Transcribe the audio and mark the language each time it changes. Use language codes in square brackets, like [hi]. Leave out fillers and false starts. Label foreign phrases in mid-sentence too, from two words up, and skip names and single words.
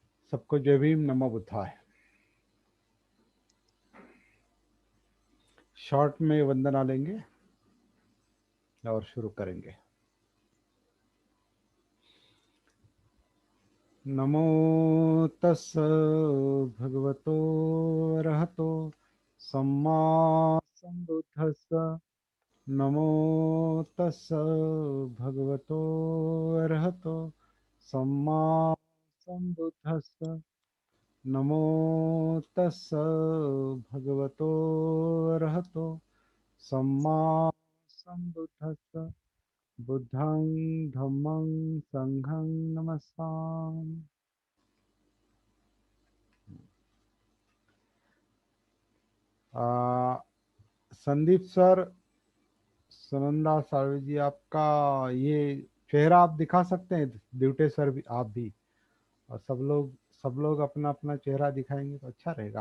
[hi] सबको जय भीम, [pi] नमो बुद्धाय। [hi] शॉर्ट में वंदना लेंगे और शुरू करेंगे। [pi] नमो तस् भगवतो अरहतो सम्मा संबुद्धस्स। नमो तस् भगवतो अरहतो सम्मा संबुद्धस्स। नमो तस् भगवतो अरहतो सम्मा संबुद्धस्स। बुद्धं धम्मं संघं नमस्सामि। [hi] संदीप सर, सुनंदा साळवे जी, आपका ये चेहरा आप दिखा सकते हैं? ड्यूटे सर भी, आप भी, और सब लोग अपना अपना चेहरा दिखाएंगे तो अच्छा रहेगा।